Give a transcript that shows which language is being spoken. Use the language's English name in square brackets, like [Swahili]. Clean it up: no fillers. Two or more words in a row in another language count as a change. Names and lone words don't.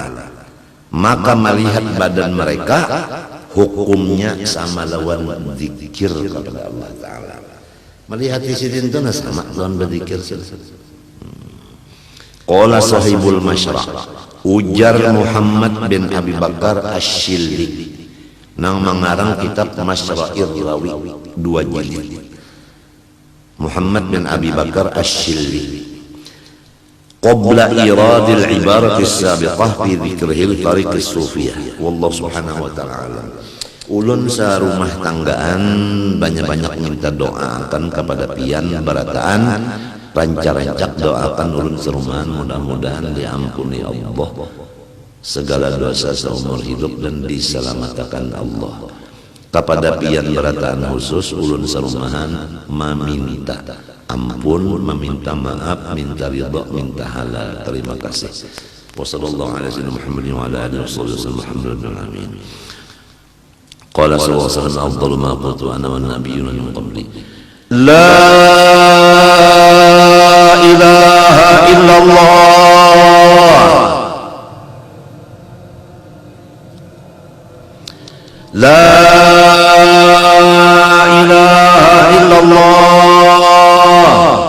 [Banjar] Maka melihat badan mereka hukumnya sama lawan zikir kepada Allah Ta'ala. Melihat di sidin itu sama lawan berzikir. [Arabic] قال صاحب المشرع', [Banjar] ujar Muhammad bin Abi Bakar Asy-Syilli nang mengarang kitab Masyra'ir Rawi 2 jilid. [Arabic] محمد بن أبي بكر الشلي قبل إيراد العبارة السابقة في ذكره الطريق الصوفية. والله سبحانه وتعالى. [Banjar] Ulun sarumah tanggaan banyak-banyak minta doakan kepada pian barataan rancak-rancak doakan ulun serumahan, mudah-mudahan diampuni Allah segala dosa seumur hidup dan diselamatkan Allah. Kepada pian barataan khusus ulun serumahan meminta ampun, meminta maaf, minta ridha, minta halal. Terima kasih. [Arabic] وصلى الله على سيدنا محمد وعلى آله وسلم. الحمد لله. قال صلى الله عليه وسلم أفضل ما قلت أنا والنبيون من قبلي. لا إله إلا الله. لا إله إلا الله.